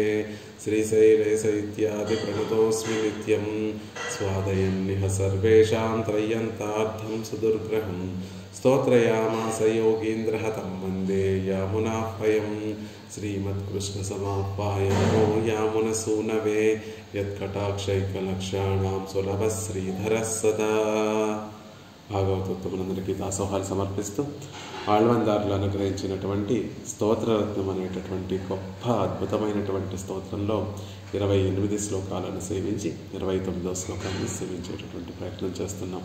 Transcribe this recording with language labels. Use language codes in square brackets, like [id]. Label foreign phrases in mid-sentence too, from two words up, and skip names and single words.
[sa] श्रीशैलेश इत्यादि प्रणतोऽस्मि नित्यं स्वादयन्निह सर्वेषां त्रय्यन्तार्थं सुदुर्ग्रहं स्तोत्रयामास योगीन्द्रः तं वन्दे यामुनाह्वयं। श्रीमत्कृष्णसमाह्वाय नमो यामुनसूनवे यत्कटाक्षैकलक्षाणां सुलभः श्रीधरः सदा। [te] భాగవతోత్తములందరికీ దాసోహాలు సమర్పిస్తూ ఆళ్వాందారులు అనుగ్రహించినటువంటి స్తోత్రరత్నం అనేటటువంటి గొప్ప అద్భుతమైనటువంటి స్తోత్రంలో 28 శ్లోకాలను సేవించి 29వ శ్లోకాన్ని సేవించేటటువంటి ప్రయత్నం చేస్తున్నాం.